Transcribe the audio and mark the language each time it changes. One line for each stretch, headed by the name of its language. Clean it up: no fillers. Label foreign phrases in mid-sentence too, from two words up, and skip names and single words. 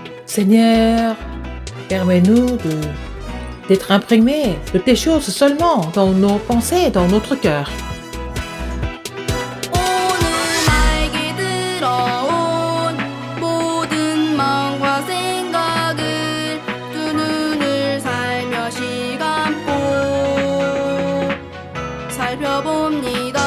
French: Seigneur, permets-nous d'être imprégnés de tes choses seulement dans nos pensées, dans notre cœur.
Korean: 오늘 나에게 들어온 모든 마음과 생각을 두 눈을 살며시 감고 살펴봅니다.